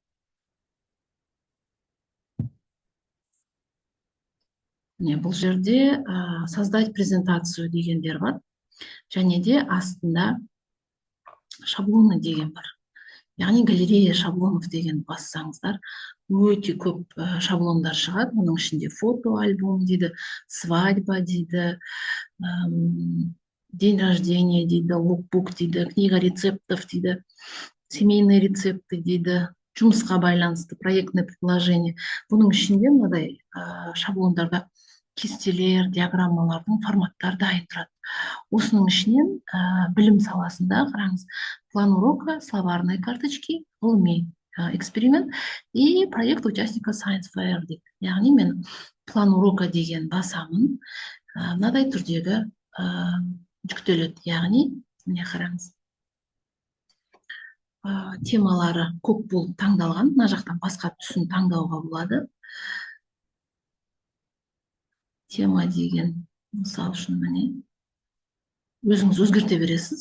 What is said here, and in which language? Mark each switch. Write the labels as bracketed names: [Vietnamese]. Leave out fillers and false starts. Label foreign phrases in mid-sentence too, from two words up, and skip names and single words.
[Kazakh] Міне бұл жерде [Russian] создать презентацию [Kazakh] дегендер бар. Және де астында шаблоны деген бар. Яғни [Russian] галерея шаблонов [Kazakh] деген бассаңыздар, өте көп шаблондар шығады. Оның ішінде [Russian] фото альбом [Kazakh] дейді, свадьба дейді, [Russian] день рождения [Kazakh] дейді, лукбук дейді, [Russian] книга рецептов [Kazakh] дейді, [Russian] семейные рецепты [Kazakh] дейді, жұмысқа байланысты [Russian] проектное предложение. [Kazakh] Бұның ішінде мынадай шаблондарда кестелер, диаграммалардың форматтары дайын тұрады. Осының ішінен білім саласында қараңыз, [Russian] план урока, словарные карточки, [Kazakh] ғылыми эксперимент [Russian] и проект участника [English] Science Fair [Russian] дейді. [Kazakh] Яғни мен [Russian] план урока [Kazakh] деген басамын, мынадай түрдегі жүктеледі. Яғни міне қараңыз, темалары көп болып таңдалған. Мына жақтан басқа түсін таңдауға болады. Тема деген, мысал үшін міне өзіңіз өзгерте бересіз.